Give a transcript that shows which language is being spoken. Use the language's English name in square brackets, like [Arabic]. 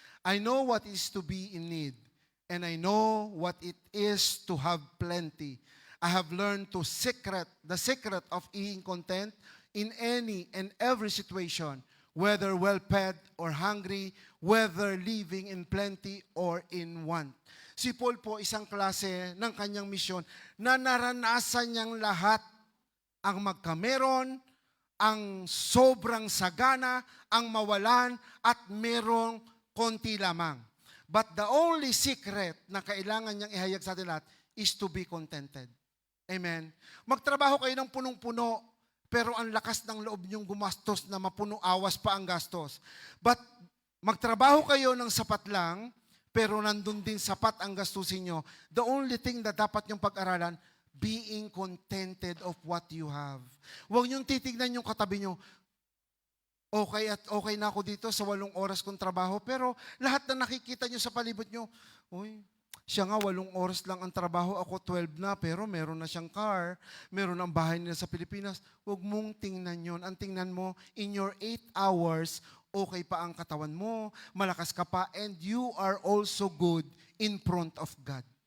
[English] I know what is to be in need, and I know what it is to have plenty. I have learned the secret of being content in any and every situation, whether well-fed or hungry, whether living in plenty or in want. [Filipino] Si Paul po, isang klase ng kanyang misyon na naranasan niyang lahat ang magkameron, ang sobrang sagana, ang mawalan, at merong konti lamang. [English] But the only secret [Filipino] na kailangan niyang ihayag sa atin lahat [English] is to be contented. Amen. [Filipino] Magtrabaho kayo ng punong-puno, pero ang lakas ng loob niyong gumastos na mapuno awas pa ang gastos. But magtrabaho kayo ng sapat lang, pero nandun din sapat ang gastusin nyo. [English] The only thing [Filipino] na dapat niyong pag-aralan, [English] being contented of what you have. [Filipino] Huwag niyong titignan yung katabi nyo, okay na ako dito sa 8 oras kong trabaho, pero lahat na nakikita nyo sa palibot nyo, siya nga 8 oras lang ang trabaho, ako 12 na, pero meron na siyang car, meron ang bahay nila sa Pilipinas. Huwag mong tingnan yon. Ang tingnan mo, [English] in your 8 hours, [Filipino] okay pa ang katawan mo, malakas ka pa, [English] and you are also good in front of God.